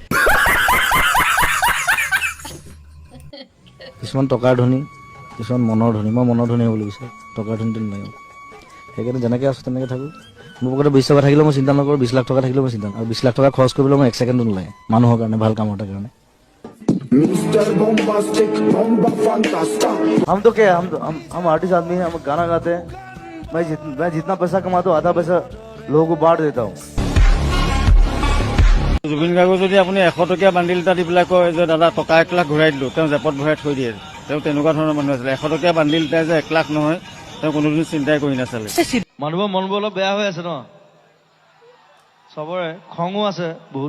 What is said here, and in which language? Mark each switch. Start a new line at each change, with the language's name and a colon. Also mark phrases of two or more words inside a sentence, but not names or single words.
Assamese: কিছুমান টকাৰ ধনী, কিছুমান মনৰ ধনী। মই মনৰ ধনী হ'বলৈ বিচাৰোঁ, টকাৰ ধনীটো নালাগে। সেইকাৰণে যেনেকৈ আছোঁ তেনেকৈ থাকোঁ। মোৰ পকেটত 20 টকা থাকিলেও মই চিন্তা নকৰোঁ, 20 লাখ টকা থাকিলেও মই চিন্তা নকৰোঁ। আৰু 20 লাখ টকা খৰচ কৰিবলৈ মই 1 ছেকেণ্ডো নোলাগে, মানুহৰ কাৰণে, ভাল কামৰ এটাৰ কাৰণে।
Hindi: हम तो क्या, हम आर्टिस्ट आदमी हैं, हम गाना गाते हैं। मैं जितना पैसा कमाता हूँ, आधा पैसा लोगों को बांट देता हूँ।
Assamese: জুবিন গাৰ্গক যদি আপুনি 100 টকীয়া বান্দিল এটা দি পেলাই কয় যে দাদা টকা 1 লাখ ঘূৰাই দিলোঁ, তেওঁ জেপত ভৰাই থৈ দিয়ে। তেওঁ তেনেকুৱা ধৰণৰ মানুহ আছিলে। 100 টকীয়া বান্দিল এটাই যে 1 লাখ নহয়, তেওঁ কোনোদিন চিন্তাই কৰি নাচালে। মানুহৰ মনবোৰ অলপ বেয়া হৈ আছে ন, চবৰে খঙো আছে বহুত।